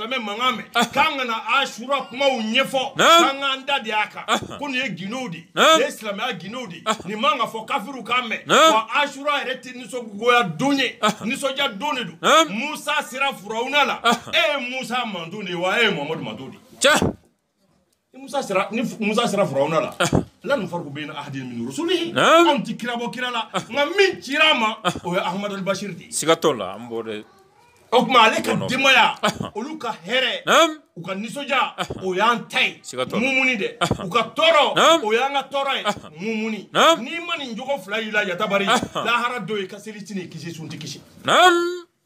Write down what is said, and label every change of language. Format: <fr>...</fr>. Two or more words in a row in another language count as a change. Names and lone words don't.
<bm>silamɛ mankan mɛn k'an kana Ashura kumaw ɲɛfɔ k'an k'an da de y'a kan ko nin ye gindow de nin ye silamɛya gindow de nin man ka fɔ kafiriw k'a mɛn wa Ashura yɛrɛ tɛ nisɔngoya don ye nisɔndiya don de don Musa sera Firawuna la e ye Musa manton de ye wa e ye Muhamadu manton de ye ni Musa sera Firawuna la</bm> <ar>لا نفرق بين أحد من رسله</ar> <bm>an ti kira bɔ kira la nka min cira a ma o ye Ahmadu al-Bashir de ye siga t'o la an b'o de o tuma ale ka denbaya olu ka hɛrɛ u ka nisɔndiya o y'an ta ye mumuni dɛ u ka tɔɔrɔ o y'an ka tɔɔrɔ ye mumuni n'i ma nin jogo fila y'i la yatabari lahara dɔ ye ka seli tini kisi sun ti kisi</bm>